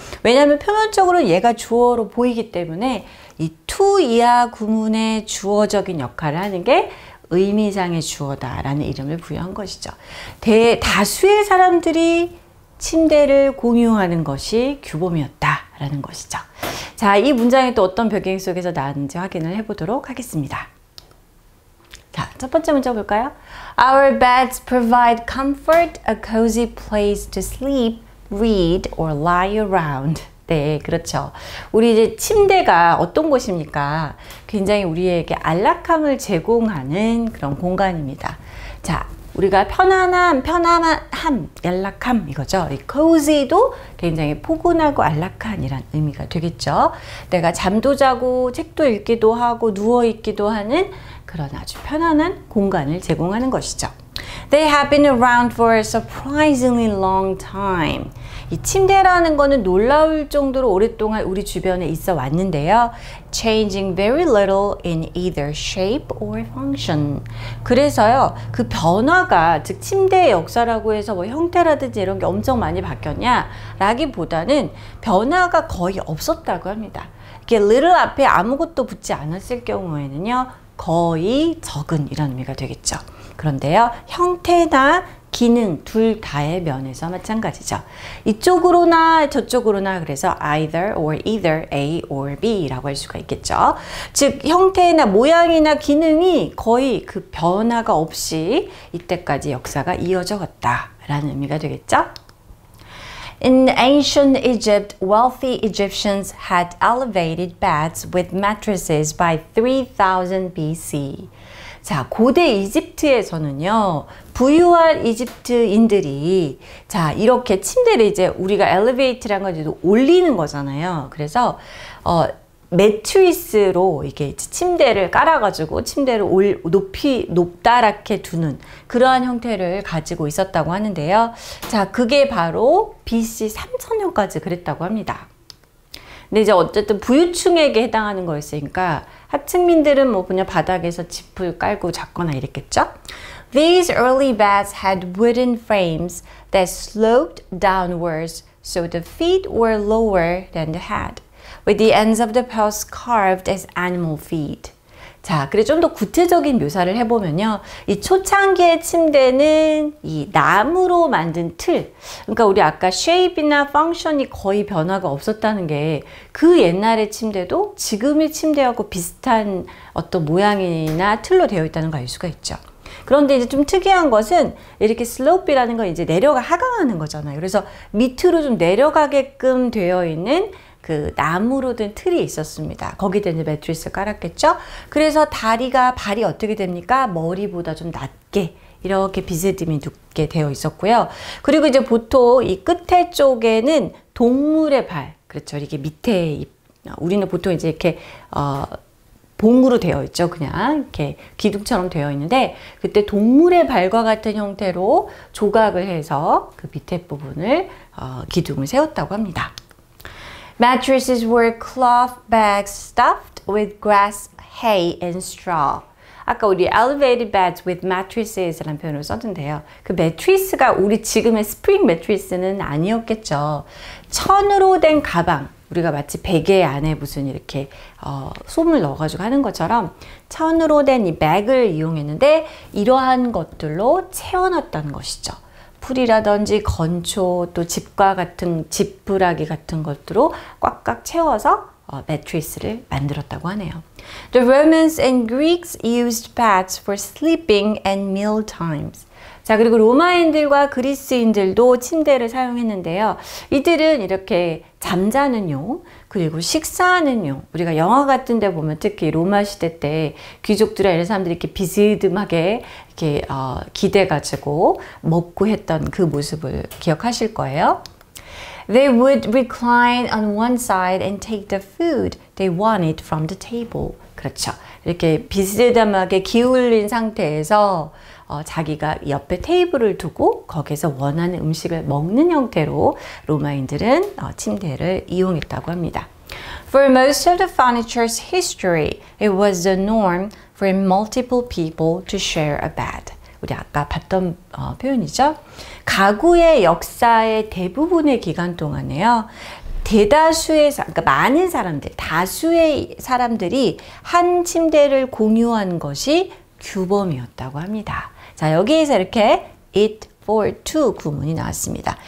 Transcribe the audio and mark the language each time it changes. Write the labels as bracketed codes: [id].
[ko] 왜냐하면 표면적으로 얘가 주어로 보이기 때문에 이 to 이하 구문의 주어적인 역할을 하는 게 의미상의 주어다라는 이름을 부여한 것이죠. 대다수의 사람들이 침대를 공유하는 것이 규범이었다라는 것이죠. 자, 이 문장이 또 어떤 배경 속에서 나왔는지 확인을 해보도록 하겠습니다. 자, 첫 번째 문장 볼까요? [en] Our beds provide comfort, a cozy place to sleep, read, or lie around. [ko] 네, 그렇죠. 우리 이제 침대가 어떤 곳입니까? 굉장히 우리에게 안락함을 제공하는 그런 공간입니다. 자, 우리가 편안함, 안락함 이거죠. 이 cozy도 굉장히 포근하고 안락한이란 의미가 되겠죠. 내가 잠도 자고 책도 읽기도 하고 누워 있기도 하는 그런 아주 편안한 공간을 제공하는 것이죠. [en] They have been around for a surprisingly long time. [ko] 이 침대라는 거는 놀라울 정도로 오랫동안 우리 주변에 있어 왔는데요. [en] Changing very little in either shape or function. [ko] 그래서요, 그 변화가, 즉 침대의 역사라고 해서 뭐 형태라든지 이런 게 엄청 많이 바뀌었냐 라기보다는 변화가 거의 없었다고 합니다. 이렇게 little 앞에 아무것도 붙지 않았을 경우에는요, 거의 적은 이런 의미가 되겠죠. 그런데요, 형태나 기능 둘 다의 면에서 마찬가지죠. 이쪽으로나 저쪽으로나, 그래서 [en] either A or B [ko] 라고 할 수가 있겠죠. 즉 형태나 모양이나 기능이 거의 그 변화가 없이 이때까지 역사가 이어져 갔다라는 의미가 되겠죠. [en] In ancient Egypt, wealthy Egyptians had elevated beds with mattresses by 3000 BC. [ko] 자, 고대 이집트에서는요, 부유한 이집트인들이, 자, 이렇게 침대를 이제 우리가 elevate라는 건 이제 올리는 거잖아요. 그래서, 매트리스로 이게 침대를 깔아가지고 침대를 높다랗게 두는 그러한 형태를 가지고 있었다고 하는데요. 자, 그게 바로 BC 3000년까지 그랬다고 합니다. 근데 이제 어쨌든 부유층에게 해당하는 거였으니까 하층민들은 뭐 그냥 바닥에서 짚을 깔고 잤거나 이랬겠죠. [en] These early beds had wooden frames that sloped downwards, so the feet were lower than the head, with the ends of the posts carved as animal feet. [ko] 자, 그래 좀 더 구체적인 묘사를 해보면요, 이 초창기의 침대는 이 나무로 만든 틀, 그러니까 우리 아까 shape이나 function이 거의 변화가 없었다는 게 그 옛날의 침대도 지금의 침대하고 비슷한 어떤 모양이나 틀로 되어 있다는 걸 알 수가 있죠. 그런데 이제 좀 특이한 것은 이렇게 슬로프라는 건 이제 하강하는 거잖아요. 그래서 밑으로 좀 내려가게끔 되어 있는 그 나무로 된 틀이 있었습니다. 거기다 이제 매트리스를 깔았겠죠. 그래서 발이 어떻게 됩니까? 머리보다 좀 낮게 이렇게 비스듬히 눕게 되어 있었고요. 그리고 이제 보통 이 끝에 쪽에는 동물의 발, 그렇죠. 이렇게 밑에 우리는 보통 이제 이렇게 봉으로 되어 있죠. 그냥 이렇게 기둥처럼 되어 있는데, 그때 동물의 발과 같은 형태로 조각을 해서 그 밑에 부분을 기둥을 세웠다고 합니다. [en] Mattresses were cloth bags stuffed with grass, hay, and straw. [ko] 아까 우리 [en] elevated beds with mattresses [ko] 라는 표현을 썼는데요. 그 매트리스가 우리 지금의 스프링 매트리스는 아니었겠죠. 천으로 된 가방, 우리가 마치 베개 안에 무슨 이렇게 솜을 넣어가지고 하는 것처럼 천으로 된 이 백을 이용했는데 이러한 것들로 채워놨다는 것이죠. 풀이라든지 건초 또 집과 같은 지푸라기 같은 것들로 꽉꽉 채워서 매트리스를 만들었다고 하네요. [en] The Romans and Greeks used beds for sleeping and meal times. [ko] 자, 그리고 로마인들과 그리스인들도 침대를 사용했는데요. 이들은 이렇게 잠자는 용, 그리고 식사하는 용. 우리가 영화 같은 데 보면 특히 로마 시대 때 귀족들이나 이런 사람들이 이렇게 비스듬하게 이렇게 기대가지고 먹고 했던 그 모습을 기억하실 거예요. [en] They would recline on one side and take the food they wanted from the table. [ko] 그렇죠. 이렇게 비스듬하게 기울인 상태에서 자기가 옆에 테이블을 두고 거기서 원하는 음식을 먹는 형태로 로마인들은 침대를 이용했다고 합니다. [en] For most of the furniture's history, it was the norm for multiple people to share a bed. [ko] 우리 아까 봤던 표현이죠. 가구의 역사의 대부분의 기간 동안에요. 대다수의, 그러니까 많은 사람들, 다수의 사람들이 한 침대를 공유한 것이 규범이었다고 합니다. 자, 여기에서 이렇게 [en] it for two [ko] 구문이 나왔습니다.